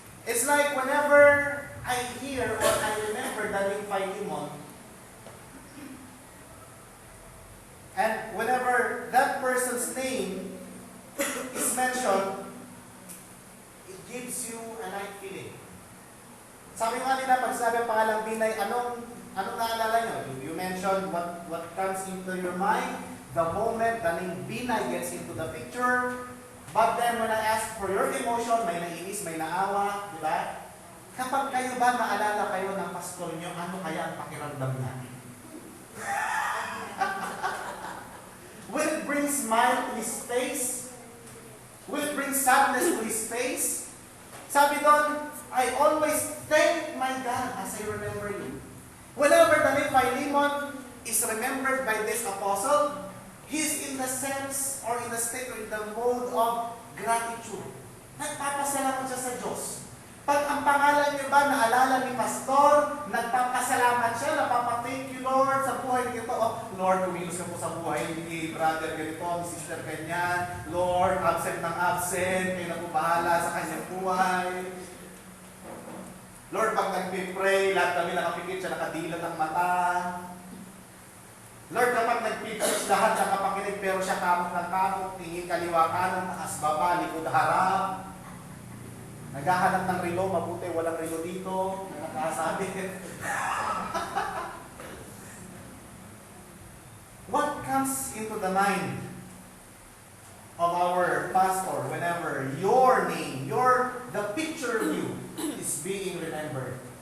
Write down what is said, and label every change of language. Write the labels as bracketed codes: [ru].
[en] It's like whenever I hear or I remember the name Philemon, and whenever that person's name is mentioned, it gives you a right feeling. [tl] Sabi nga nila, pag sabi ang pangalang Binay, anong naalala nyo? [en] You mentioned what comes into your mind, the moment the name Binay gets into the picture. But then when I ask for your emotion, [tl] may nainis, may naawa, di ba? Kapag kayo ba naalala kayo ng pastor nyo, ano kaya ang pakiramdam natin? [en] Will it bring smile to his face? Will it bring sadness to his face? [tl] Sabi doon, [en] I always thank my God as I remember you. Whenever the name Philemon is remembered by this apostle, he is in the sense or in the state or in the mode of gratitude. [tl] Nagpapasalamat siya sa Diyos. Pag ang pangalan niyo ba naalala ni Pastor, nagpapasalamat siya, napapa-thank you Lord sa buhay nito. Oh, Lord, kumilos ka po sa buhay ni brother ganito, ni sister ganyan. Lord, absent ng absent, kayo na po bahala sa kanyang buhay. Lord, pag nagpipray, lahat kami nakapikit siya, nakadilat ang mata. Lord, kapag nagpipray, lahat nakapakinig, pero siya kamot ng kamot, tingin kaliwa kanan, taas baba, likod harap. Naghahanap ng relo, mabuti, walang relo dito, nakasabi. [en] What comes into the mind of our pastor whenever your name, the picture of you is being remembered?